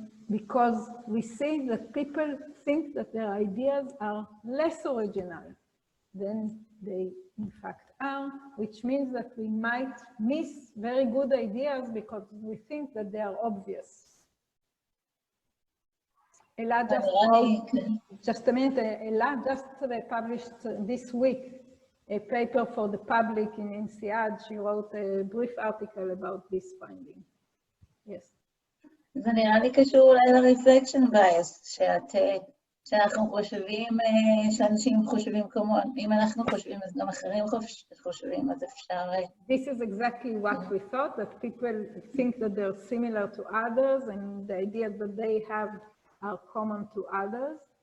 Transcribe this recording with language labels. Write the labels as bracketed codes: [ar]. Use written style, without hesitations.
[en] because we see that people think that their ideas are less original than they in fact are, which means that we might miss very good ideas because we think that they are obvious. Ella just a minute, Ella just published this week a paper for the public in INSEAD. She wrote a brief article about this finding. Yes. [he] זה נראה לי קשור אולי ל-reflection bias, שאנחנו חושבים, שאנשים חושבים כמונו. אם אנחנו חושבים, אז גם אחרים חושבים, אז אפשר... [en] This is exactly what we thought, that people think that they're similar to others, and the ideas that they have are common to others.